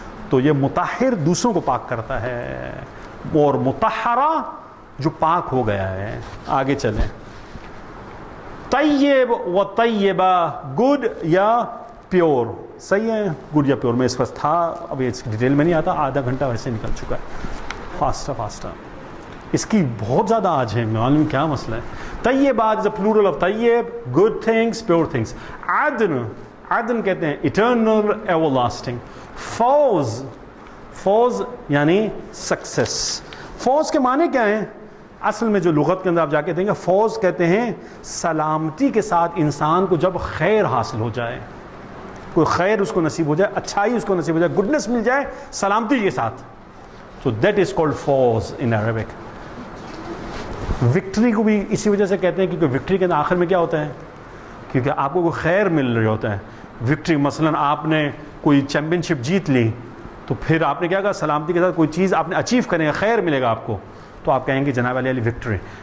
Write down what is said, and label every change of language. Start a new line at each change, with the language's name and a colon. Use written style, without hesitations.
Urdu: تو یہ مطہر دوسروں کو پاک کرتا ہے, اور مطہرہ جو پاک ہو گیا ہے. آگے چلیں. طیب و طیبہ,
English: Good یا pure.
Urdu: صحیح ہے,
English: Good یا pure.
Urdu: میں اس وقت تھا, ابھی اس ڈیٹیل میں نہیں آتا, آدھا گھنٹہ ویسے نکل چکا ہے. فاسٹا اس کی بہت زیادہ آج ہے, معلوم کیا مسئلہ ہے.
English: طیبات is a plural of طیب, good things, pure things.
Urdu: عدن, عدن کہتے ہیں
English: Eternal, everlasting.
Urdu: فوز, فوز یعنی سکسیس. فوز کے معنی کیا ہیں؟ اصل میں جو لغت کے اندر آپ جا کے دیکھیں گے, فوز کہتے ہیں سلامتی کے ساتھ انسان کو جب خیر حاصل ہو جائے, کوئی خیر اس کو نصیب ہو جائے, اچھائی اس کو نصیب ہو جائے, گڈنس مل جائے سلامتی کے ساتھ.
English: So that is called فوز in Arabic.
Urdu: Victory کو بھی اسی وجہ سے کہتے ہیں کیونکہ وکٹری کے آخر میں کیا ہوتا ہے؟ کیونکہ آپ کو کوئی خیر مل رہی ہوتا ہے. وکٹری مثلاً آپ نے کوئی چیمپئن شپ جیت لی, تو پھر آپ نے کیا کہا, سلامتی کے ساتھ کوئی چیز آپ نے اچیو کریں گے, خیر ملے گا آپ کو, تو آپ کہیں گے جناب علی وکٹری.